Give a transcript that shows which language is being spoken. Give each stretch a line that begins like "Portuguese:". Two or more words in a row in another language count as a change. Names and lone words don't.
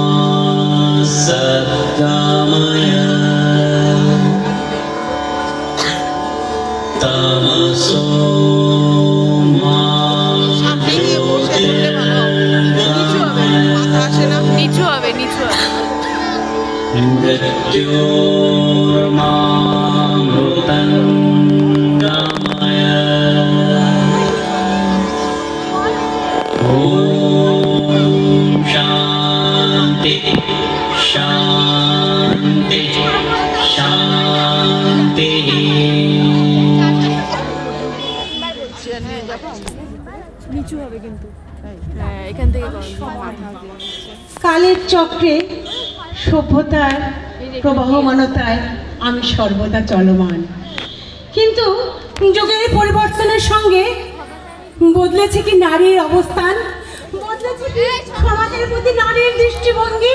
Sanskrit: सद्गमय तमसो मा मृत्योर्मामृतङ्गमय ॐ शान्ति शान्ति शान्तिः।
Bangla: কালের চক্রে সভ্যতার প্রবাহমানতায় আমি সর্বদা চলমান, কিন্তু যুগের পরিবর্তনের সঙ্গে বদলেছে কি নারীর অবস্থান, বদলেছে কি সমাজের প্রতি নারীর দৃষ্টিভঙ্গি।